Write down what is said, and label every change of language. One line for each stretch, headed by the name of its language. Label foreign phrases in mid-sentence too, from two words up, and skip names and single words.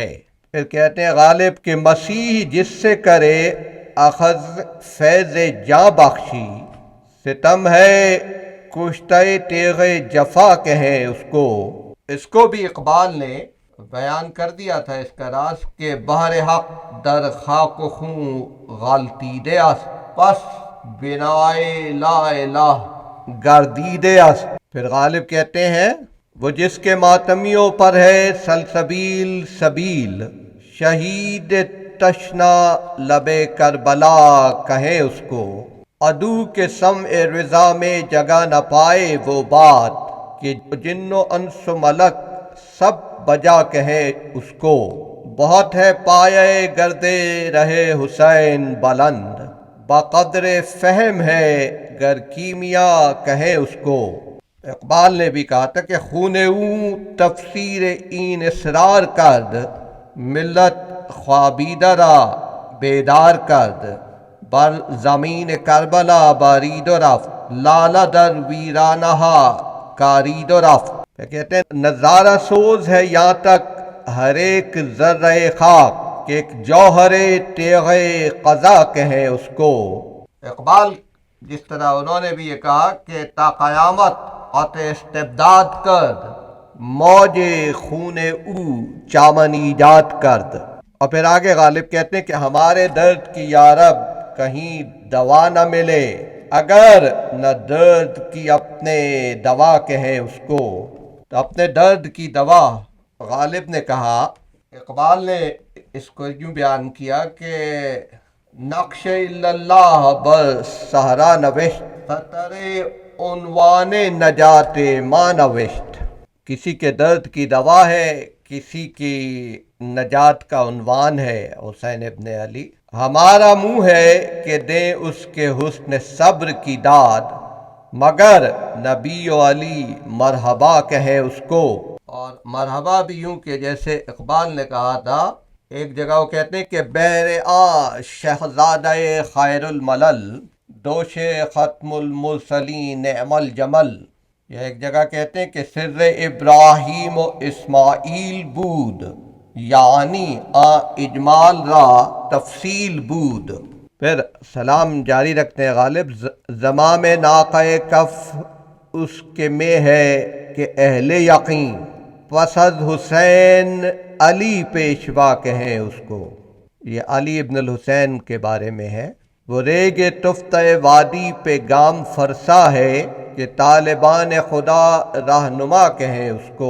Urdu: پھر کہتے ہیں غالب کہ مسیح جس سے کرے اخذ فیض جاں بخشی، ستم ہے کشتہ تیغ جفا کہیں اس کو۔ اس کو بھی اقبال نے بیان کر دیا تھا اس کا راز کہ
Persian: بحر حق در خاک و خون غلطیدے است، پس بنائے لا الہ گردیدے است۔
Urdu: پھر غالب کہتے ہیں وہ جس کے ماتمیوں پر ہے سلسبیل سبیل، شہید تشنا لب کربلا کہیں اس کو۔ عدو کے سمع رضا میں جگہ نہ پائے وہ بات، کہ جن و انس و ملک سب بجا کہیں اس کو۔ بہت ہے پایہ گردے رہے حسین بلند، بقدر فہم ہے گر کیمیا کہیں اس کو۔ اقبال نے بھی کہا تھا کہ
Persian: خون اوں تفسیر این اسرار کرد، ملت خوابیدہ را بیدار کرد۔ بر زمین کربلا بارید و رفت، لالہ در ویرانہ کارید و رفت۔
Urdu: کہتے ہیں نظارہ سوز ہے یہاں تک ہر ایک ذرہ خاک، کہ ایک جوہر تیغ قضا کہیں اس کو۔ اقبال جس طرح انہوں نے بھی یہ کہا کہ
Persian: تا قیامت قطع استبداد کرد، موج خون او چامن ایجاد کرد۔
Urdu: اور پھر آگے غالب کہتے ہیں کہ ہمارے درد کی یارب کہیں دوا نہ ملے، اگر نہ درد کی اپنے دوا کہیں اس کو۔ تو اپنے درد کی دوا غالب نے کہا، اقبال نے اس کو یوں بیان کیا کہ
Persian: نقش اللہ بر صحرا نوشت، خطر عنوان نجات ما نوشت۔
Urdu: کسی کے درد کی دوا ہے، کسی کی نجات کا عنوان ہے حسین ابن علی۔ ہمارا منہ ہے کہ دیں اس کے حسن صبر کی داد، مگر نبی و علی مرحبا کہیں اس کو۔ اور مرحبا بھی یوں کہ جیسے اقبال نے کہا تھا، ایک جگہ وہ کہتے ہیں کہ
Persian: بہر شہزادہ خیر الملل، دوش ختم المرسلین نعم الجمل۔
Urdu: یا ایک جگہ کہتے ہیں کہ
Persian: سر ابراہیم و اسماعیل بود، یعنی اجمال را تفصیل بود۔
Urdu: پھر سلام جاری رکھتے ہیں غالب، زمام ناقہ کف اس کے میں ہے کہ اہل یقین، پس از حسین علی پیشوا کہیں اس کو۔ یہ علی ابن الحسین کے بارے میں ہے۔ وہ ریگ تفتہ وادی پہ گام فرسا ہے کہ طالبان خدا رہنما کہیں اس کو۔